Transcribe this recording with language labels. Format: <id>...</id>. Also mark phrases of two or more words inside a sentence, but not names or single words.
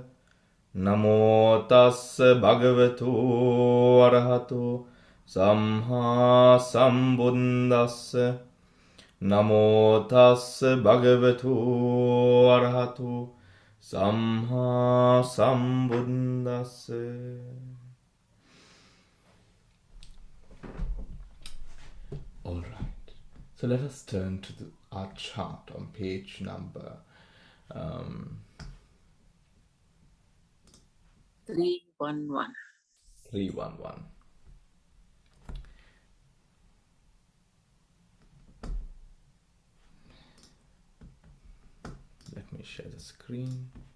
<pi>Namo tassa bhagavato arahato samma sambuddhassa. Namo tassa bhagavato arahato samma sambuddhassa.</pi> <en>All right. So let us turn to our chart on page number 311. 311. Let me share the screen.</en>